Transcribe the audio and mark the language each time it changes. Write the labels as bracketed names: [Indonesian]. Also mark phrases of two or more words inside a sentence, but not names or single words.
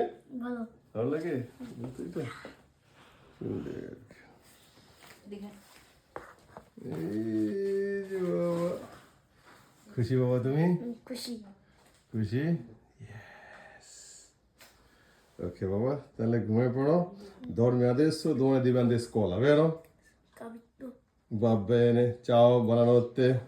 [Bangla] ভালো লাগে? এটা এই যে বাবা, খুশি বাবা? তুমি খুশি? খুশি, ওকে বাবা, তাহলে ঘুমিয়ে poro, [Italian] dormi adesso, domani devi andare a scuola, vero? Va bene, ciao, buonanotte.